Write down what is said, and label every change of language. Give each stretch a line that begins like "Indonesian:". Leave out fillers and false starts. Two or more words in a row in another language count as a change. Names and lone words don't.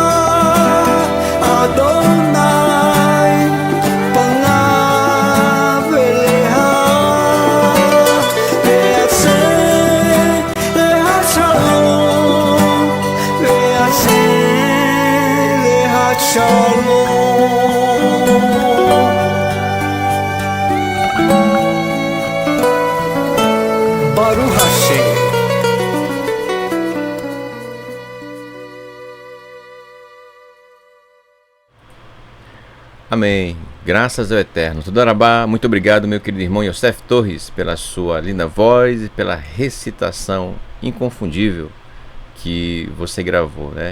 Hebrew: יהוה פניו אליך, ויעש לך שלום, ויעש לך שלום. ברוך השם.
Portuguese: Amém. Graças ao Eterno. Tudarabá, muito obrigado, meu querido irmão Yosef Torres, pela sua linda voz e pela recitação inconfundível que você gravou, né?